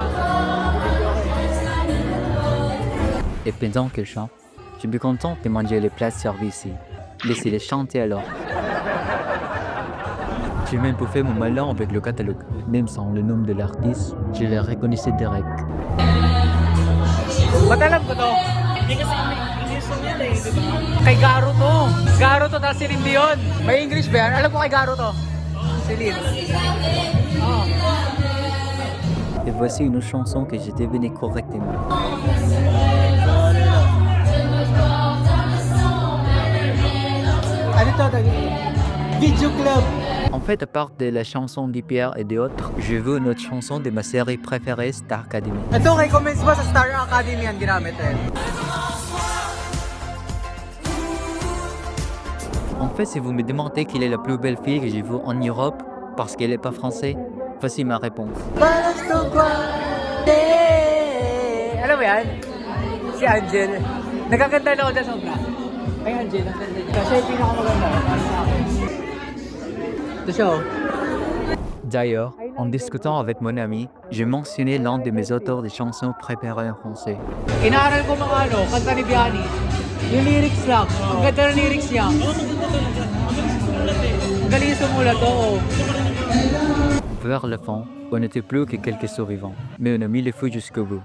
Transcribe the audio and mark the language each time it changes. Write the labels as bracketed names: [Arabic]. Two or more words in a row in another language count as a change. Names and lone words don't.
[French] Et pendant qu'elle chante, je suis plus content de manger les plats servis ici. Laissez-les chanter alors. J'ai même pas fait mon malin avec le catalogue. Même sans le nom de l'artiste, je le reconnaissais direct. [Filipino] Ba't alam ko to? Hindi kasi may song yan eh, di ba? Kay Garo to. Garo to, tapos Celine Dion. May English ba yan? Alam ko kay Garo to. Celine. Oh. [French] Et voici une chanson que j'ai devinée correctement. [Filipino] Ano to? Video Club. [French] En fait, à part de la chanson d'Hyper et d'autres, je veux une autre chanson de ma série préférée, Star Academy. [Filipino] Ito, kay comments ba sa Star Academy yan ginamit eh? [French] En fait, si vous me demandez quelle est la plus belle fille que j'ai vue en Europe, parce qu'elle n'est pas française, voici ma réponse. [Filipino] Alam mo yan? Si Angel. Nagkaganda na ako dyan sobra. Ay Angel, ang ganda niya. Siya yung pinakamaganda. Para sa akin. Ito siya oh. [French] D'ailleurs, en discutant avec mon ami, j'ai mentionné l'un de mes auteurs de chansons préférées en français. [Filipino] Inaaral ko mga kanta ni Biani. Yung lyrics lang. Ang ganda ng lyrics niya. Ang galing sumulat, oo. [French] Vers le fond, on n'était plus que quelques survivants, mais on a mis le feu jusqu'au bout.